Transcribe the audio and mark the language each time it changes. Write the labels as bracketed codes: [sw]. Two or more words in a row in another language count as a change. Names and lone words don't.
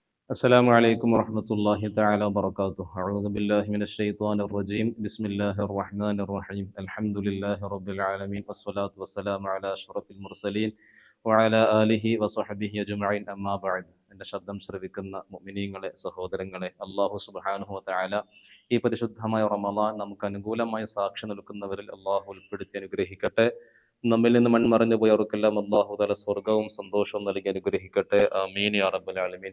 [ar] السلام عليكم ورحمة الله تعالى وبركاته. أعوذ بالله من الشيطان الرجيم. بسم الله الرحمن الرحيم. الحمد لله رب العالمين والصلاة والسلام على أشرف المرسلين وعلى آله وصحبه أجمعين. أما بعد. [ml] എൻ്റെ ശബ്ദം ശ്രവിക്കുന്ന മുഅ്മിനീങ്ങളെ, സഹോദരങ്ങളെ, [ar] الله سبحانه وتعالى [ml] ഈ പരിശുദ്ധമായ റമളാൻ നമുക്ക് അനുകൂലമായി സാക്ഷി നിൽക്കുന്നവരിൽ അല്ലാഹു ഉൾപ്പെടുത്തി അനുഗ്രഹിക്കട്ടെ. നമ്മിൽ നിന്ന് മൺമറഞ്ഞു പോയവർക്കെല്ലാം [ar] الله تعالى [ml] സ്വർഗവും സന്തോഷവും നൽകി അനുഗ്രഹിക്കട്ടെ. [ar] آمين يا رب العالمين.